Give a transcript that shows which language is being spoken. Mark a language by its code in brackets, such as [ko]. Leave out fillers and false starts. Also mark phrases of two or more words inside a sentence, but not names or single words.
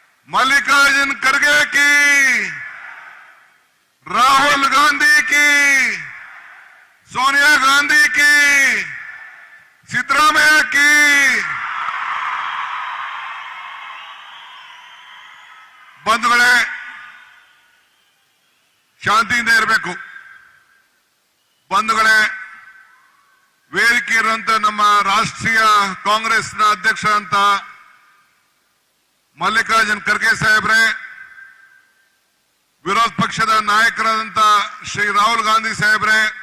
[hi] मल्लिकार्जुन खड़गे की, राहुल गांधी की, सोनिया गांधी की, [kn] ಸಿದ್ದರಾಮಯ್ಯ की ಬಂಧುಗಳೇ, ಶಾಂತಿಯಿಂದ ಇರಬೇಕು. ಬಂಧುಗಳೇ, ವೇದಿಕೆ ಇರುವಂತ ನಮ್ಮ ರಾಷ್ಟ್ರೀಯ ಕಾಂಗ್ರೆಸ್ನ ಅಧ್ಯಕ್ಷ ಅಂತ ಮಲ್ಲಿಕಾರ್ಜುನ್ ಖರ್ಗೆ ಸಾಹೇಬ್ರೆ, ವಿರೋಧ ಪಕ್ಷದ ನಾಯಕರಾದಂತ ಶ್ರೀ ರಾಹುಲ್ ಗಾಂಧಿ ಸಾಹೇಬ್ರೆ,